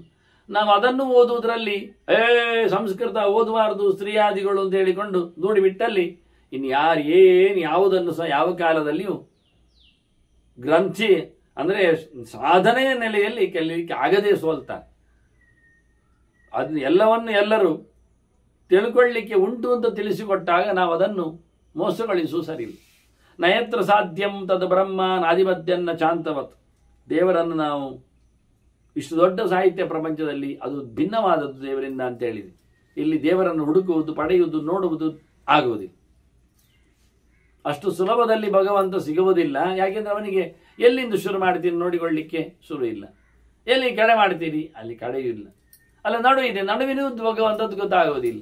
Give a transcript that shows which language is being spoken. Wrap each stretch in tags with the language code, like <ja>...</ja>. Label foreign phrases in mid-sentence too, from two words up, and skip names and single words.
<kn>ನಾವು ಅದನ್ನು ಓದುವುದರಲ್ಲಿ ಸಂಸ್ಕೃತ ಓದಬಾರದು ಸ್ತ್ರೀಯಾದಿಗಳು ಅಂತ ಹೇಳಿಕೊಂಡು ದೂಡಿಬಿಟ್ಟಲ್ಲಿ ಇನ್ನು ಯಾರು ಏನು ಯಾವುದನ್ನು ಸಹ ಯಾವ ಕಾಲದಲ್ಲಿಯೂ ಗ್ರಂಥಿ ಅಂದರೆ ಸಾಧನೆಯ ನೆಲೆಯಲ್ಲಿ ಕಲಿಯಲಿಕ್ಕೆ ಆಗದೇ ಸೋಲ್ತಾರೆ. ಅದನ್ನು ಎಲ್ಲವನ್ನು ಎಲ್ಲರೂ ತಿಳ್ಕೊಳ್ಳಿಕ್ಕೆ ಉಂಟು ಅಂತ ತಿಳಿಸಿಕೊಟ್ಟಾಗ ನಾವು ಅದನ್ನು ಮೋಸಗೊಳಿಸುವ ಸರಿಯಿಲ್ಲ.</kn> <sa>ನಯತ್ರ ಸಾಧ್ಯಂ ತದ್ ಬ್ರಹ್ಮ ನಾದಿಮದ್ಯನ್ನ ಶಾಂತವತ್.</sa> <kn>ದೇವರನ್ನು ನಾವು ಇಷ್ಟು ದೊಡ್ಡ ಸಾಹಿತ್ಯ ಪ್ರಪಂಚದಲ್ಲಿ ಅದು ಭಿನ್ನವಾದದ್ದು ದೇವರಿಂದ ಅಂತ ಹೇಳಿದೆ. ಇಲ್ಲಿ ದೇವರನ್ನು ಹುಡುಕುವುದು, ಪಡೆಯುವುದು, ನೋಡುವುದು ಆಗುವುದಿಲ್ಲ. ಅಷ್ಟು ಸುಲಭದಲ್ಲಿ ಭಗವಂತ ಸಿಗುವುದಿಲ್ಲ. ಯಾಕೆಂದ್ರೆ ಅವನಿಗೆ ಎಲ್ಲಿಂದ ಶುರು ಮಾಡ್ತೀನಿ ನೋಡಿಕೊಳ್ಳಿಕ್ಕೆ ಶುರು ಇಲ್ಲ, ಎಲ್ಲಿ ಕಡೆ ಮಾಡ್ತೀರಿ ಅಲ್ಲಿ ಕಡೆಯೂ ಇಲ್ಲ, ಅಲ್ಲ ನಡು ಇದೆ, ನಡುವಿನ ಭಗವಂತದ್ದು ಗೊತ್ತಾಗುವುದಿಲ್ಲ.</kn>